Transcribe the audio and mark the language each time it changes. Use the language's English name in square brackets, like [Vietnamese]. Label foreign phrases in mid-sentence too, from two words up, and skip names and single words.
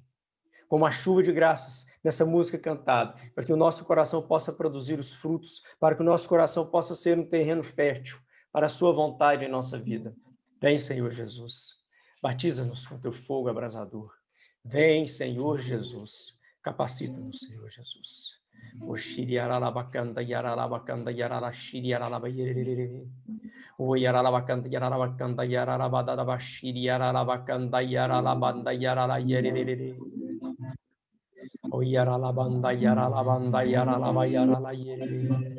[Portuguese] Como a chuva de graças nessa música cantada, para que o nosso coração possa produzir os frutos, para que o nosso coração possa ser um terreno fértil para a sua vontade em nossa vida. Vem, Senhor Jesus, batiza-nos com teu fogo abrasador. Vem, Senhor Jesus, capacita-nos, Senhor Jesus. Oxiri aralabacanda yaralabacanda yaralaxiri yaralabayerere. O yaralabacanda yaralabacanda yaralabadabashiri yaralabacanda yaralabanda yaralayerere. O yaralabanda yaralabanda yaralabayaralayerere.